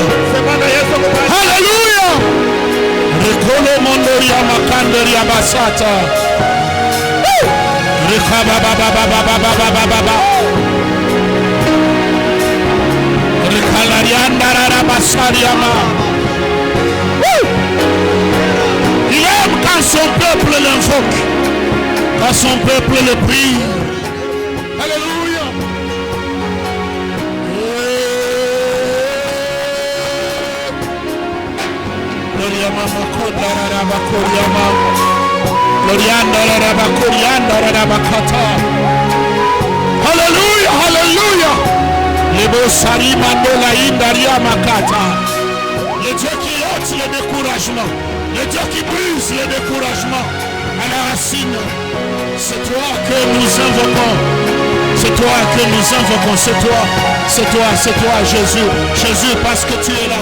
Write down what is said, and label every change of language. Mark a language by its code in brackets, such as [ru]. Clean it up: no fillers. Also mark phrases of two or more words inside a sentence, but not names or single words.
[fr] Alléluia. Rekolo mondoria makandoria basata. Rekaba baba baba baba baba baba. Rekalarianda rara basariama. Il aime quand son peuple l'invoque, quand son peuple le prie. Alléluia. Alléluia, alléluia. Les beaux sari mandola indaria makata. Le Dieu qui ôte le découragement, le Dieu qui brise le découragement à la racine. C'est toi que nous invoquons. C'est toi que nous invoquons. C'est toi, c'est toi, c'est toi, Jésus. Jésus, parce que tu es là.